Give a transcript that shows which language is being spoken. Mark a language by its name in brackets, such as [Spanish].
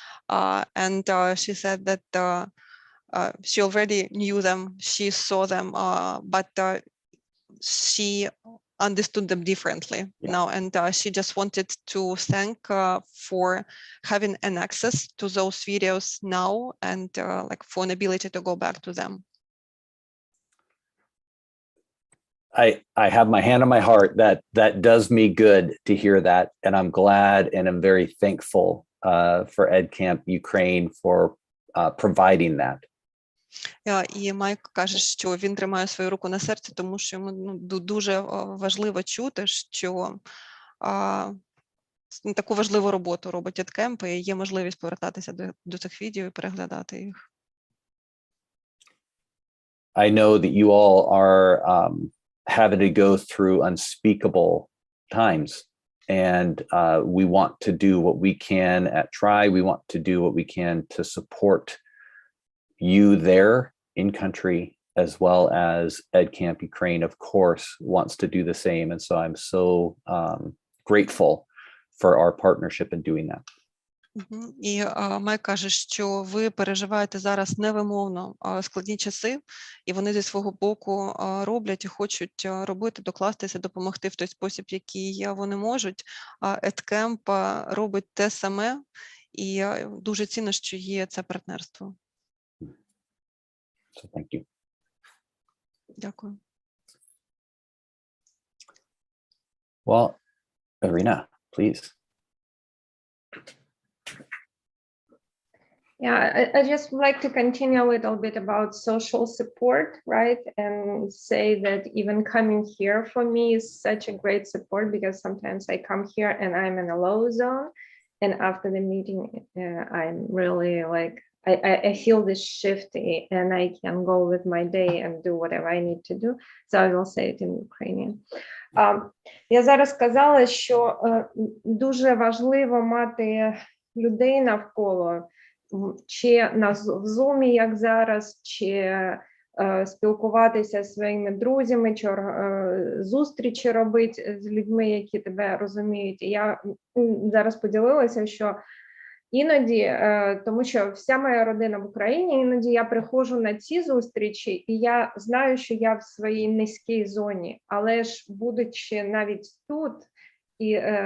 [English] And she said that she already knew them, she saw them, but she understood them differently now, and she just wanted to thank for having an access to those videos now, and like for an ability to go back to them. I have my hand on my heart that does me good to hear that, and I'm glad and I'm very thankful for EdCamp Ukraine for providing that. [Ukrainian] І Майк каже, що він тримає свою руку на серці, тому що йому дуже важливо чути, що таку важливу роботу робить EdCamp, і є можливість повертатися до цих відео і переглядати їх. [English] I know that you all are having to go through unspeakable times And we want to do what we can at Try. We want to do what we can to support you there in country, as well as EdCamp Ukraine, of course, wants to do the same. And so I'm so grateful for our partnership in doing that. [Ukrainian] І Майк каже, що ви переживаєте зараз невимовно складні часи, і вони зі свого боку роблять і хочуть робити, докластися, допомогти в той спосіб, який вони можуть. EdCamp робить те саме, і дуже цінно, що є це партнерство. [English] So thank you. [Ukrainian] Дякую. [English] Well, Irina, please. Yeah, I just would like to continue a little bit about social support, right? And say that even coming here for me is such a great support, because sometimes I come here and I'm in a low zone. And after the meeting, I'm really like, I feel this shift and I can go with my day and do whatever I need to do. So I will say it in Ukrainian. [Ukrainian] Я зараз сказала, що дуже важливо мати людей навколо, чи в Zoom, як зараз, чи спілкуватися зі своїми друзями, чи зустрічі робити з людьми, які тебе розуміють. І я зараз поділилася, що іноді, тому що вся моя родина в Україні, іноді я приходжу на ці зустрічі, і я знаю, що я в своїй низькій зоні, але ж будучи навіть тут, і